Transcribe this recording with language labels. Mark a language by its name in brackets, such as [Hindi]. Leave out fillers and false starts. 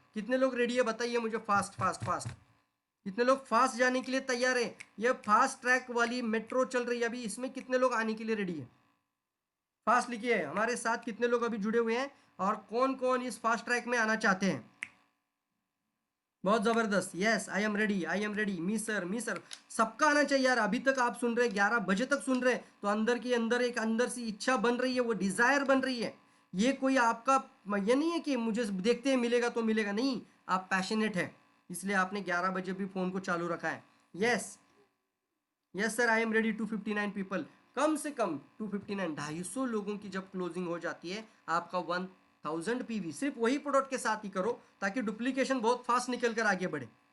[Hindi] कितने लोग रेडी है बताइए मुझे, फास्ट फास्ट फास्ट। कितने लोग फास्ट जाने के लिए तैयार है? ये फास्ट ट्रैक वाली मेट्रो चल रही है अभी, इसमें कितने लोग आने के लिए रेडी है? फास्ट लिखिए। हमारे साथ कितने लोग अभी जुड़े हुए हैं और कौन कौन इस फास्ट ट्रैक में आना चाहते हैं? बहुत जबरदस्त। [English] Yes, I am ready, I am ready, me sir, me sir. [Hindi] सबका आना चाहिए यार। अभी तक आप सुन रहे, 11 बजे तक सुन रहे, तो अंदर के अंदर एक अंदर सी इच्छा बन रही है, वो डिजायर बन रही है। ये कोई आपका ये नहीं है कि मुझे देखते हैं मिलेगा तो मिलेगा, नहीं। आप पैशनेट है, इसलिए आपने 11 बजे भी फोन को चालू रखा है। [English] Yes, yes sir, I am ready. [Hindi] 259 people, कम से कम 259, 250 लोगों की जब क्लोजिंग हो जाती है, आपका 1000 पीवी सिर्फ वही प्रोडक्ट के साथ ही करो, ताकि डुप्लीकेशन बहुत फास्ट निकल कर आगे बढ़े।